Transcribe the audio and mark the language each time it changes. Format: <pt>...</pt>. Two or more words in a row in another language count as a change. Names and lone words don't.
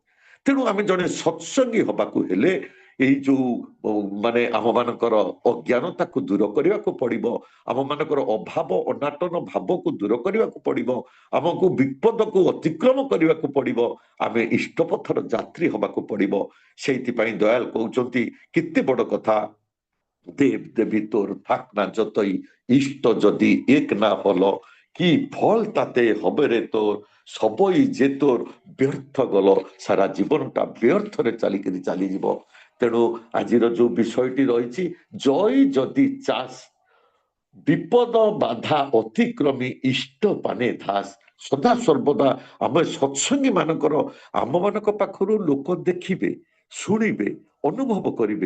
<or>ତେଣୁ ଆମେ ଜଣେ ସତ୍ସଙ୍ଗୀ ହବାକୁ ହେଲେ ଏଇ ଯୋଉ ମାନେ ଆମମାନଙ୍କର ଅଜ୍ଞାନତାକୁ ଦୂର କରିବାକୁ ପଡିବ, ଆମମାନଙ୍କର ଅଭାବ ଅନାଟନ ଭାବକୁ ଦୂର କରିବାକୁ ପଡିବ, ଆମକୁ ବିପଦକୁ ଅତିକ୍ରମ କରିବାକୁ ପଡିବ, ଆମେ ଇଷ୍ଟପଥର ଯାତ୍ରୀ ହବାକୁ ପଡିବ। ସେଇଥିପାଇଁ ଦୟାଲ କହୁଛନ୍ତି କେତେ ବଡ କଥା,</or> <bn>দেব দেবী তোর থাক না যতই, ইষ্ট যদি এক না হল, কি ফল তাতে হবে রে তোর, সবই যে তোর ব্যর্থ গল,</bn> <or>ସାରା ଜୀବନଟା ବ୍ୟର୍ଥରେ ଚାଲିକି ଚାଲିଯିବ। ତେଣୁ ଆଜିର ଯୋଉ ବିଷୟଟି ରହିଛି,</or> <bn>জয় যদি চাস বিপদ বাধা অতিক্রমী ইষ্ট পানে ধাস।</bn> <or>ସଦା ସର୍ବଦା ଆମେ ସତ୍ସଙ୍ଗୀ ମାନଙ୍କର ଆମମାନଙ୍କ ପାଖରୁ ଲୋକ ଦେଖିବେ, ଶୁଣିବେ, ଅନୁଭବ କରିବେ।</or>